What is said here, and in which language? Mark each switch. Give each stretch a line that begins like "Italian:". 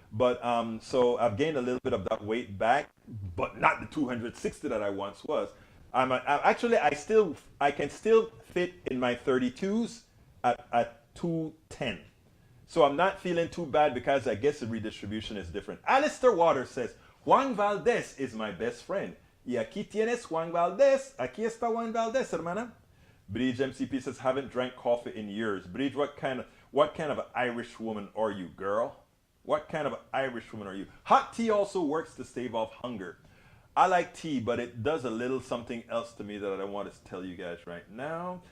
English: But so I've gained a little bit of that weight back, but not the 260 that I once was. I can still fit in my 32s at 210. So I'm not feeling too bad because I guess the redistribution is different. Alistair Waters says, Juan Valdez is my best friend.
Spanish: Y aquí tienes Juan Valdez. Aquí está Juan Valdez, hermana.
English: Bridge MCP says, haven't drank coffee in years. Bridge, what kind of an Irish woman are you, girl? What kind of an Irish woman are you? Hot tea also works to stave off hunger. I like tea, but it does a little something else to me that I don't want to tell you guys right now.